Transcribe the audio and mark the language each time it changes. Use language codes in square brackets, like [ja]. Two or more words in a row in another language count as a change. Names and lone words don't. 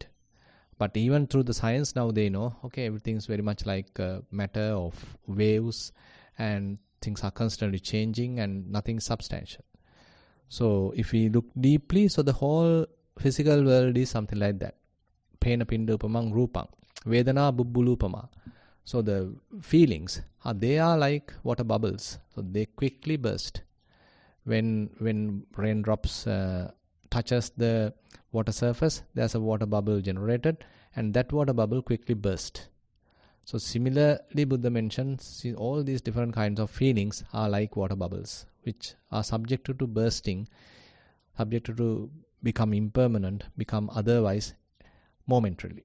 [en] But even through the science now, they know, okay, everything is very much like matter of waves, and things are constantly changing, and nothing is substantial. So if we look deeply, so the whole physical world is something like that. [pi] Pena pindupamang rupang, vedana bubbulupama. [en] So the feelings, they are like water bubbles. So they quickly burst. When raindrops touches the water surface, there's a water bubble generated, and that water bubble quickly burst. So similarly, Buddha mentions all these different kinds of feelings are like water bubbles, which are subjected to bursting, subjected to become impermanent, become otherwise momentarily.